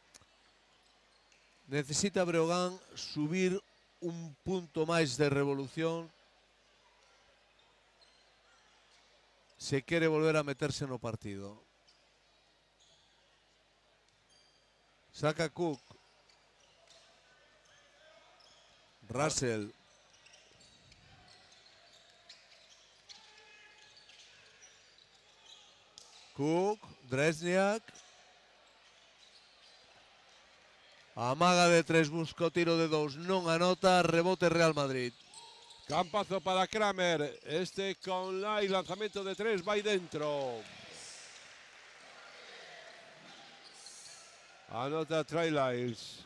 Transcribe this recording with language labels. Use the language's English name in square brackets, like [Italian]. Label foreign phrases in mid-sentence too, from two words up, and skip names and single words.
[Galician] Necesita Breogán subir un punto máis de revolución se quere volver a meterse no partido. Saca Cook. Russell. Cook, Dresniak. Amaga de 3, busca o tiro de 2, non anota, rebote Real Madrid. Campazo para Kramer, este con lanzamento de 3, vai dentro. Anota Trey Lyles.